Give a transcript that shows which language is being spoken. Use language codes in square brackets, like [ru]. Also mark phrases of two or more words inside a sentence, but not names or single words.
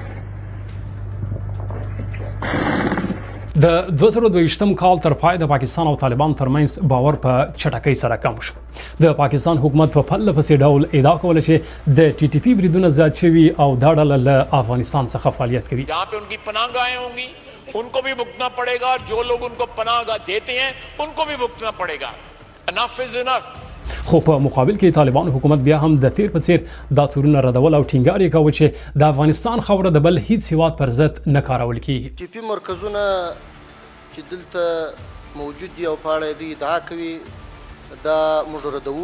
[ps] د 2022 کال تر پای د پاکستان او طالبانو ترمنځ باور په چټکۍ سره کم شو. د پاکستان حکومت په پرله پسې ډول ادعا کوله چې د ټي ټي پی بریدونه زیات شوي او دا ډله له افغانستان څخه فعالیت کوي. [ur] جہاں پے ان کی پناہ گاہیں ہوں گی ان کو بھی بھگتنا پڑے گا، جو لوگ ان کو پناہ گاہ دیتے ہیں ان کو بھی بھگتنا پڑے گا. [en] Enough is enough. [ps] خو په مقابل کې طالبانو حکومت بیا هم د تیر په څیر دا تورونه ردول او ټینګار یې کوي چې د افغانستان خاوره د بل هیڅ هیواد پر ضد نه کارول کیږي. ټي پی مرکزونه چې دلته موجود دي او په اړه دوی ادعا کوي دا موږ ردوو.